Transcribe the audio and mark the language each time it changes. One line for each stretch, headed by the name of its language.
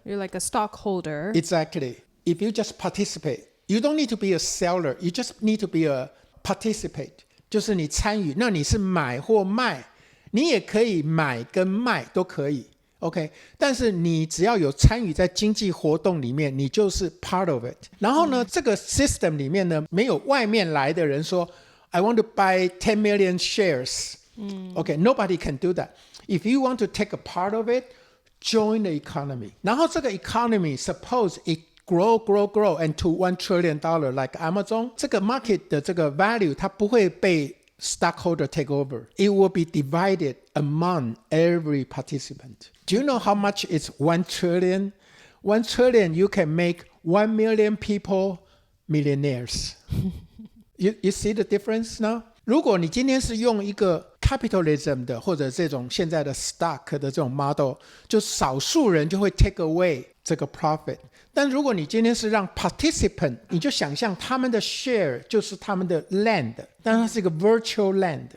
English: You're like a stockholder. Exactly. If you just participate, you don't need to be a seller. You just need to be a participate.
Chinese: 就是你参与，那你是买或卖，你也可以买跟卖都可以 OK， 但是你只要有参与在经济活动里面，你就是
English: part of it。
Chinese: 然后呢，这个 system 里面呢，没有外面来的人说
English: I want to buy 10 million shares， OK， nobody can do that. If you want to take a part of it, join the economy.
Chinese: 然后这个 economy
English: suppose it grow and to $1 trillion like Amazon，
Chinese: 这个 market 的这个 value 它不会被 stockholder
English: take over. It will be divided among every participant. Do you know how much is $1 trillion? $1 trillion you can make 1 million people millionaires. you see the difference now?
Chinese: 如果你今天是用一个 capitalism 的或者这种现在的 stock 的这种 model， 就少数人就会
English: take away
Chinese: 这个 profit。但如果你今天是让 participant， 你就想象他们的 share 就是他们的 land， 但它是一个 virtual land。